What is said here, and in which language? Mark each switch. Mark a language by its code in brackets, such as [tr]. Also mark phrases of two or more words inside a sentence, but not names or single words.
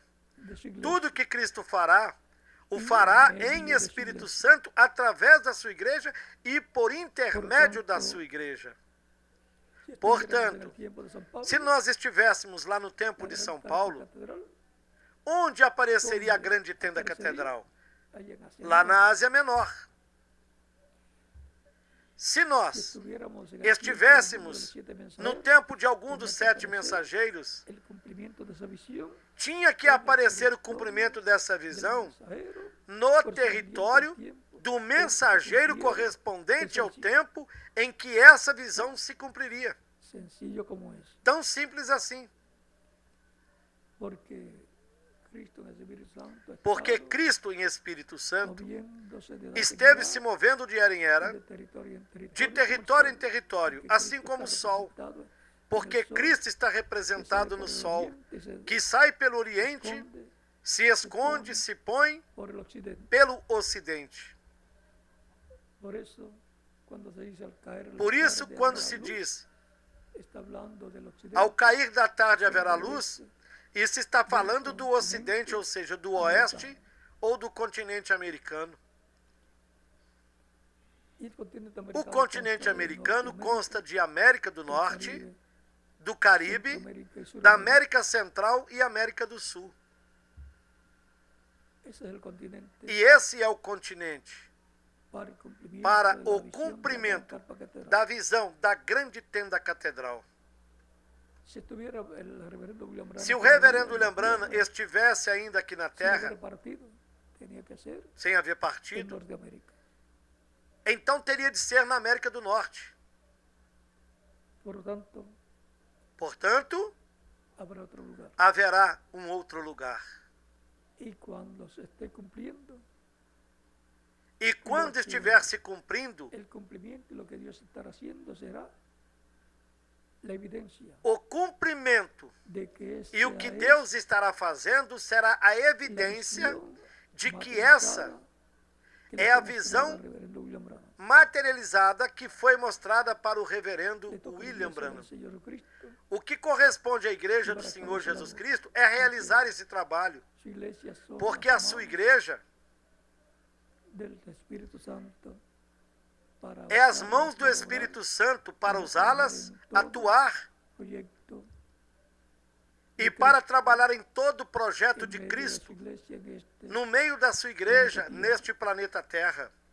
[pt] Tudo que Cristo fará, o fará em Espírito Santo, através da sua igreja e por intermédio da sua igreja. Portanto, se nós estivéssemos lá no tempo de São Paulo, onde apareceria a grande tenda catedral? [es] allá en Asia [pt] lá [es] Menor. [pt] na Ásia Menor. Se [es] Si [pt] nós [es] estuviéramos en el [pt] estivéssemos [es] tiempo de los 7 [pt] no [es] mensajeros, [pt] tempo de algum [es] tenía [pt] dos [es] que [pt] 7 [es] aparecer [pt] mensageiros, [es] el cumplimiento de esa visión [pt] tinha que aparecer o cumprimento dessa [es] del [pt] visão [es] mensajero [pt] no [es] correspondiente [pt] território [es] al tiempo [pt] do [es] en que [pt] mensageiro [es] cumpliera [pt] correspondente [es] esa [pt] ao [es] visión. [pt] tempo em que essa visão se cumpriria. [es] Sencillo como es, [pt] Tão simples assim. [es] porque Cristo en el Espíritu Santo ha [pt] Porque [es] estado [pt] Cristo, em Espírito Santo, [es] moviéndose de edad en [pt] esteve [es] edad, [pt] se movendo de era em era, [es] de territorio en [pt] de [es] territorio, [pt] território em [es] como el sol, [pt] território, [es] porque [pt] assim [es] Cristo [pt] como o [es] está [pt] Sol. [es] representado en [pt] Porque [es] el sol, [pt] Cristo está [es] que sale [pt] representado [es] por [pt] no [es] el [pt] Sol, [es] oriente, se [pt] que sai pelo Oriente, [es] esconde [pt] se esconde, se põe [es] por el occidente. [pt] pelo Ocidente. [es] Por eso, cuando se dice al caer la [pt] Por isso, [es] tarde [pt] quando [es] habrá [pt] se [es] luz, [pt] diz, [es] está hablando del occidente, [pt] ao cair da tarde haverá luz, isso está falando do Ocidente, ou seja, do Oeste ou do continente americano. [es] y el continente [pt] O [es] americano [pt] continente [es] consta de [pt] americano [es] Norteamérica, [pt] consta de América do [es] del [pt] Norte, [es] Caribe, [pt] do Caribe, [es] Centroamérica y [pt] da [es] Suramérica. [pt] América Central e América do Sul. [es] Ese es el continente [pt] E esse é o continente [es] para el cumplimiento [pt] para [es] de la [pt] o [es] visión de la gran [pt] cumprimento [es] carpa catedral. [pt] da visão da grande tenda catedral. [es] Si estuviera el reverendo William Branham [pt] Se o [es] todavía [pt] reverendo [es] en [pt] William [es] la [pt] Branham [es] tierra, [pt] estivesse ainda aqui na [es] sin haber [pt] Terra, [es] partido, tenía que ser [pt] sem haver [es] en [pt] partido, [es] Norteamérica. [pt] então teria de ser na América do Norte. [es] Por lo tanto, [pt] Portanto, [es] habrá otro lugar. [pt] haverá um outro lugar. [es] Y cuando se esté cumpliendo [pt] E quando estiver se cumprindo, [es] el cumplimiento, lo que Dios estará haciendo será la evidencia [pt] o cumprimento [es] de que [pt] e o que Deus estará fazendo será a evidência de que essa é a visão materializada que foi mostrada para o reverendo William Branham. O que corresponde à igreja do Senhor Jesus Cristo é realizar esse trabalho, porque a sua igreja é as mãos do Espírito Santo para usá-las, atuar e para trabalhar em todo o projeto de Cristo, no meio da sua igreja, neste planeta Terra.